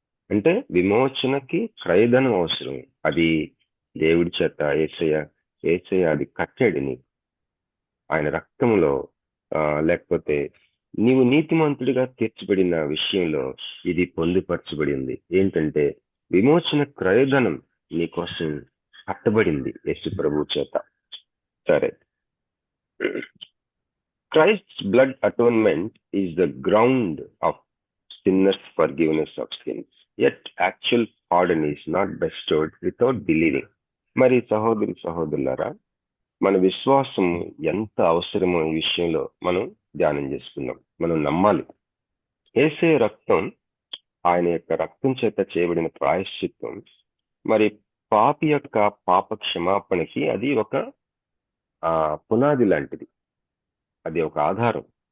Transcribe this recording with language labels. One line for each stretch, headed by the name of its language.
Telugu: అంటే విమోచనకి క్రయధనం అవసరం, అది దేవుడి చేత యేసయ్య అది కట్టాడు నీకు ఆయన రక్తంలో. లేకపోతే నీవు నీతిమంతుడిగా తీర్చబడిన విషయంలో ఇది పొందుపరచబడింది. ఏంటంటే విమోచన క్రయధనం నీకోసం కట్టబడింది యేసు ప్రభు చేత. సరే,
English: Christ's blood atonement is the ground of sinners' forgiveness of sins. Yet actual pardon is not bestowed without believing.
Telugu: మరి సహోదరులారా, మన విశ్వాసం ఎంత అవసరమో ఈ విషయంలో మనం ధ్యానం చేసుకుందాం. మనం నమ్మాలి. యేసయ్య రక్తం, ఆయన యొక్క రక్తం చేత చేయబడిన ప్రాయశ్చిత్తం, మరి పాపి యొక్క పాప క్షమాపణకి అది ఒక పునాది లాంటిది, అది ఒక ఆధారం.